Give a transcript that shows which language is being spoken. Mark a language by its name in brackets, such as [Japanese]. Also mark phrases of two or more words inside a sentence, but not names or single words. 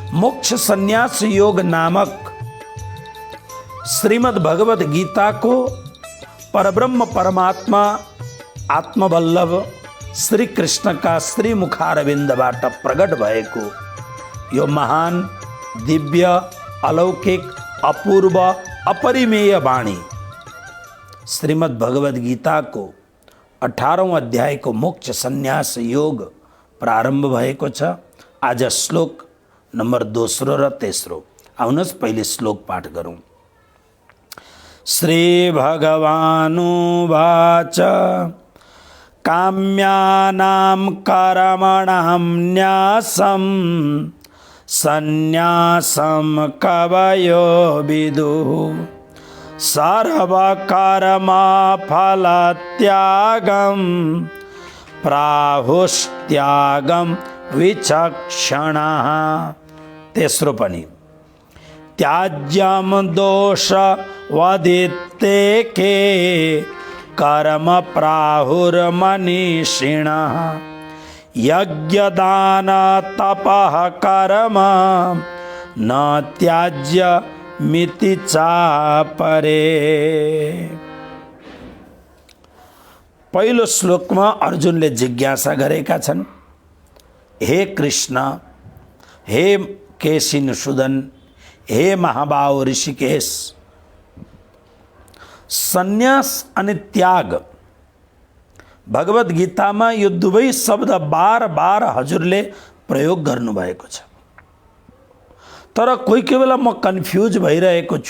[Nepali] मोक्ष संन्यास योग नामक श्रीमद् भगवत गीता को परब्रह्म परमात्मा आत्मवल्लभ श्री कृष्ण का श्रीमुखारविंदबाट प्रगट भएको यो महान दिव्य अलौकिक अपूर्व अपरिमेय वाणी श्रीमद् भगवत गीता को 18औं अध्याय को मोक्ष संन्यास योग प्रारंभ भएको छ। आज श्लोक नंबर 2 र 3। आउनुहोस् पहिले श्लोक पाठ गरौँ। [Sanskrit] श्री भगवानुवाच काम्यानां कर्मणां न्यासं सन्न्यासं कवयो विदुः सर्वकर्मफलत्यागं प्राहुस्त्यागं विचक्षणः। [Nepali] तेस्रो पनि [Sanskrit] त्याज्यं दोषवदित्तेके कर्म प्राहुर्मनीषिणः यज्ञदान तपः कर्म न त्याज्य मिति चापरे। [Nepali] पहिलो श्लोकमा अर्जुनले जिज्ञासा गरेका छन्, हे कृष्ण, हे केशिनुसुदन, हे महाबाहो ऋषिकेश, सन्यास अनि त्याग भगवत गीतामा यो दुवै शब्द बार बार हजुरले प्रयोग गर्नुभएको छ। तर कोही कोही बेला म कन्फ्युज भइरहेको छु।